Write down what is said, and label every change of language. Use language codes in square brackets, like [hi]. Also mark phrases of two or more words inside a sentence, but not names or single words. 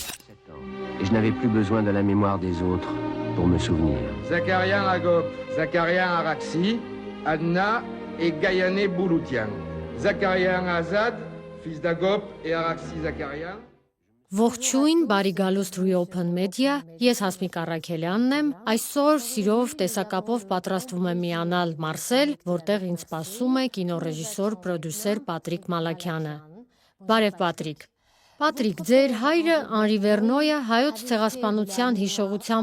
[fr] Et je n'avais plus besoin de la mémoire des autres pour me souvenir. Zakarian Agop, Zakarian Araxi, Adna et Gayané Bouloutian. Zakarian Azad, fils d'Agop et Araxi Zakarian. [hy] Ողջույն, բարի գալուստ Reopen Media, ես Հասմիկ Առաքելյանն եմ, այսօր սիրով տեսակապով պատրաստվում եմ միանալ Մարսել, որտեղ ինձ սպասում է կինոռեժիսոր, պրոդյուսեր Պատրիկ Մալաքյանը։ Բարև Պատրիկ։ Պատրիկ, ձեր հայրը Անրի Վերնոյը հայոց ցեղասպանության հիշողության